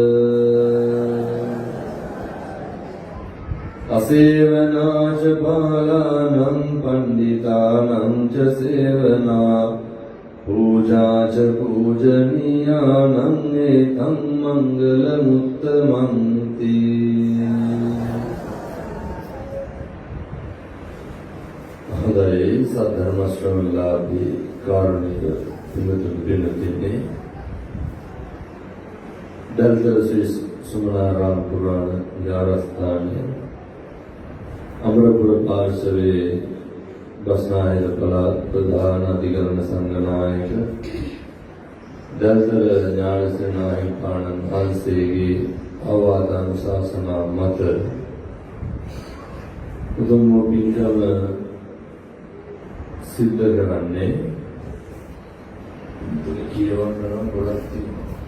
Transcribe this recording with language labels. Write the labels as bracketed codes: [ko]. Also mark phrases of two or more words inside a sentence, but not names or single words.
[pi] අසේවනාච බාලානං පණ්ඩිතානං ච සේවනා පූජාච පූජනීයානං ඒතං මංගලමුත්තමන්ති. [si] හොඳයි සද්ධර්ම ශ්‍රවණලාභී කාරුණික පින්තුනේ දල්තර ශ්‍රී සුමනාරාම පුරාණ විහාරස්ථානයේ අමරපුර පාර්ශවයේ බස්නාහිර පළාත් ප්‍රධාන අධිකරණ සංඝනායක දල්තර ඥානසේනා හිමිපාණන් වහන්සේගේ අවවාදානුශාසනා මත උතුම් පින්කම සිද්ධ කරන්නේ කියවන්න ගොඩක් තියෙනවා.